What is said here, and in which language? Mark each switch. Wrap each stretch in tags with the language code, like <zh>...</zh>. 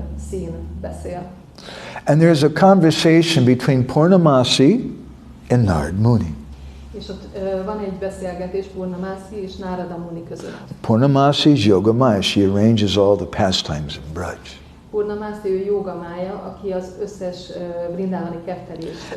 <hu>szín beszél.</hu> <en>And there's a conversation between Purnamasi and Narad Muni.</en> <hu>És ott van egy beszélgetés Purnamasi és Narada Muni között.</hu> <en>Purnamasi is Yogamaya. She arranges all the pastimes in Braj.</en> <hu>Purnamasi ő Yogamaya, aki az összes vrindávani kettelést.</hu>